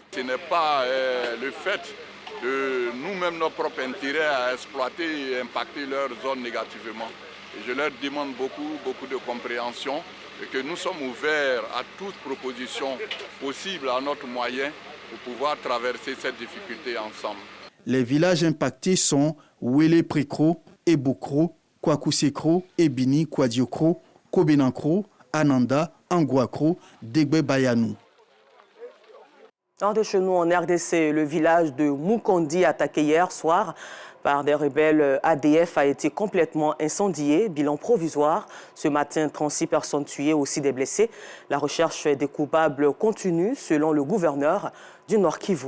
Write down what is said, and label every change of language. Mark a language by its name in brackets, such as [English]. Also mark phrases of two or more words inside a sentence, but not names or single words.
[French] Ce n'est pas le fait de nous-mêmes, nos propres intérêts à exploiter et impacter leur zone négativement. Et je leur demande beaucoup de compréhension et que nous sommes ouverts à toute proposition possible à notre moyen pour pouvoir traverser cette difficulté ensemble. Les villages impactés sont Wélé Prikro, Ebokro, Kwakusekro, Ebini, Kwadiokro, Kobenankro, Ananda, Angwakro, Degbe Bayanou. Hors de chez nous, en RDC, le village de Mukondi, attaqué hier soir par des rebelles ADF, a été complètement incendié. Bilan provisoire. Ce matin, 36 personnes tuées, aussi des blessés. La recherche des coupables continue, selon le gouverneur du Nord Kivu.